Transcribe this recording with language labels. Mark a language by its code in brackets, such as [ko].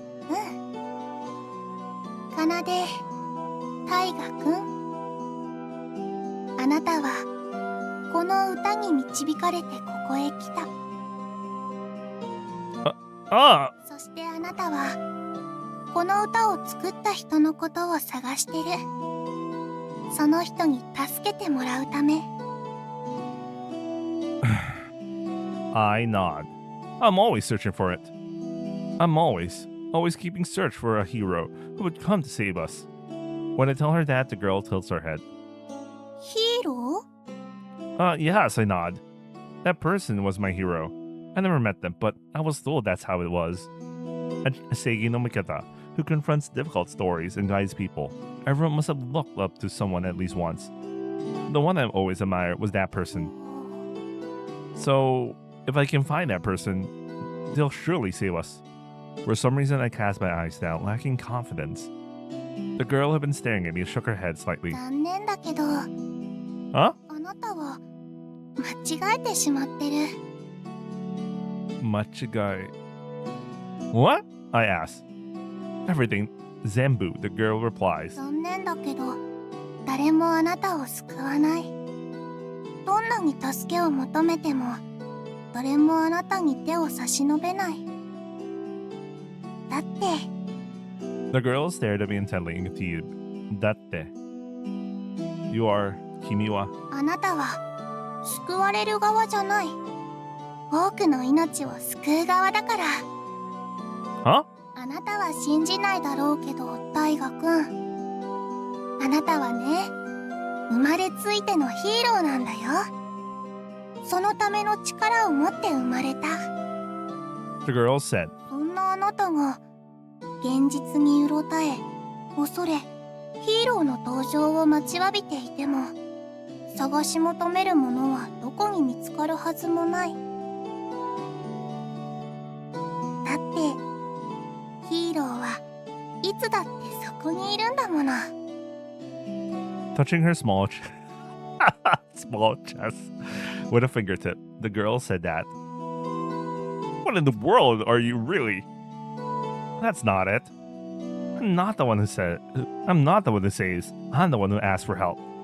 [ja] 奏で大河くん、あなたはこの歌に導かれてここへ来た。 Ah! そしてあなたはこの歌を作った人のことを探してる。その人に助けてもらうため。 [en] I nod. I'm always searching for it. I'm always keeping search for a hero who would come to save us. When I tell her that, the girl tilts her head. [ja] ヒーロー？ [en] Yes, I nod. That person was my hero. I never met them, but I was told that's how it was. A [ja] Seigi no Mikata, [en] who confronts difficult stories and guides people. Everyone must have looked up to someone at least once. The one I've always admired was that person. So, if I can find that person, they'll surely save us. For some reason, I cast my eyes down, lacking confidence. The girl who had been staring at me shook her head slightly. [ja] 残念だけど、 Huh? あなたは間違えてしまってる。 [en] Machigai. What? I asked. Everything. Zenbu, the girl replies. [ja] 残念だけど、誰もあなたを救わない。どんなに助けを求めても、誰もあなたに手を差し伸べない。だって、 [en] The girl stared at me intently and continued. [ja] Datte. [en] You are Kimi-wa. [ja] あなたは救われる側じゃない。多くの命を救う側だから。 Huh? あなたは信じないだろうけど、大河くん。あなたはね、生まれついてのヒーローなんだよ。そのための力を持って生まれた。 [en] The girl said. [ja] そんなあなたが現実にうろたえ、恐れ、ヒーローの登場を待ちわびていても、探し求めるものはどこに見つかるはずもない。だってヒーローはいつだってそこにいるんだもの。 [en] Touching her small small chest with a fingertip, the girl said that. What in the world are you really? That's not it. I'm not the one who says. I'm the one who asked for help.